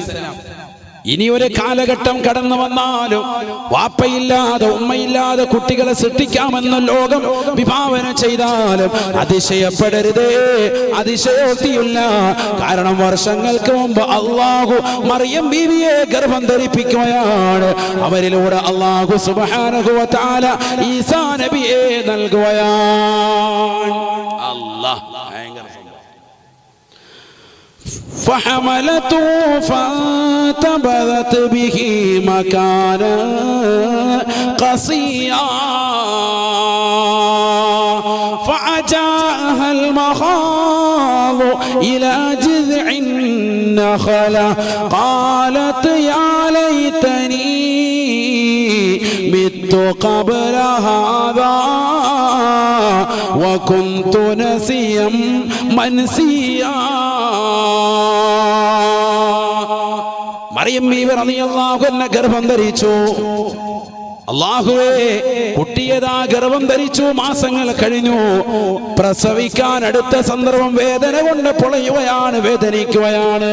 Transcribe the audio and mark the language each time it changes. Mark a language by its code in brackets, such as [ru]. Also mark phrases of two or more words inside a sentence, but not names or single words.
[ml] ഇനി ഒരു കാലഘട്ടം കടന്നു വന്നാലും വാപ്പയില്ലാതെ ഉമ്മയില്ലാതെ കുട്ടികളെ സൃഷ്ടിക്കാമെന്ന ലോകം വിഭാവന ചെയ്താലും അതിശയപ്പെടരുതേ, അതിശയോക്തിയില്ല. കാരണം വർഷങ്ങൾക്ക് മുമ്പ് അല്ലാഹു മറിയം ബീവിയെ ഗർഭം ധരിപ്പിക്കുകയാണ്. അവരിലൂടെ അല്ലാഹു [ar] سبحانه وتعالى [ml] ഈസാ നബിയെ നൽകുകയാണ്. [ar] അല്ലാഹ് فحملته فانتبذت به مكانا قصيا فأجاءها المخاض إلى جذع النخلة قالت يا ليتني مت قبل هذا وكنت نسيا منسيا. [ml] മറിയം ബീവി [ar] رضي الله عنها [ml] ഗർഭം ധരിച്ചു. അല്ലാഹുവേ, കുട്ടിയതാ ഗർഭം ധരിച്ചു, മാസങ്ങൾ കഴിഞ്ഞു. പ്രസവിക്കാൻ അടുത്ത സന്ദർഭം വേദന കൊണ്ട് പൊളയുകയാണ്, വേദനിക്കുകയാണ്.